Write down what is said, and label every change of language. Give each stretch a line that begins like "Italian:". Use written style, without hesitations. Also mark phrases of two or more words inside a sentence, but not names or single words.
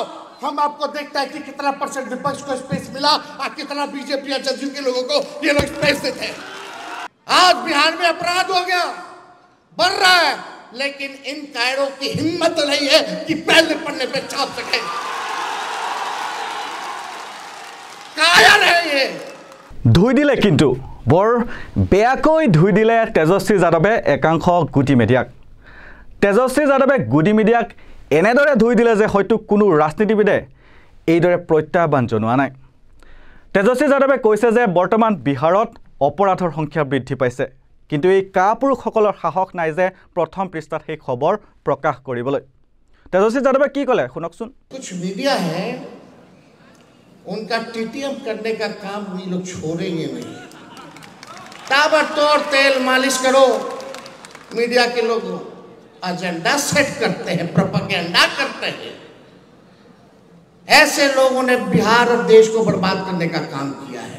Hindi: हम आपको देखता है कि कितना परसेंट विपक्ष को स्पेस मिला और कितना बीजेपी या जदयू के लोगों को ये लोग स्पेस देते हैं। आज बिहार में अपराध हो गया, बढ़ रहा है, लेकिन इन कायरों की हिम्मत नहीं है कि पहले पन्ने पे छाप सके। कायर है ये।
Assamese: ধুই দিলে কিন্তু বৰ বেয়াকৈ ধুই দিলে তেজস্বী যাদৱে একাংশ গুটি মিডিয়াক। তেজস্বী যাদৱে গুটি মিডিয়াক এনেদৰে ধুই দিলে যে হয়তো কোনো ৰাজনীতিবিদে এইদৰে প্ৰত্যাহ্বান জনোৱা নাই। তেজস্বী যাদৱে কৈছে যে বৰ্তমান বিহাৰত অপৰাধৰ সংখ্যা বৃদ্ধি পাইছে, কিন্তু এই কাপুৰুষসকলৰ সাহস নাই যে প্ৰথম পৃষ্ঠাত সেই খবৰ প্ৰকাশ কৰিবলৈ। তেজস্বী যাদৱে কি ক'লে শুনকচোন।
Hindi: कुछ मीडिया है, उनका टीटीएम करने का काम ये लोग छोड़ेंगे नहीं। ताबड़तोड़ तेल मालिश करो। मीडिया के लोग एजेंडा सेट करते हैं, प्रोपेगेंडा करते हैं। ऐसे लोगों ने बिहार और देश को बर्बाद करने का काम किया है।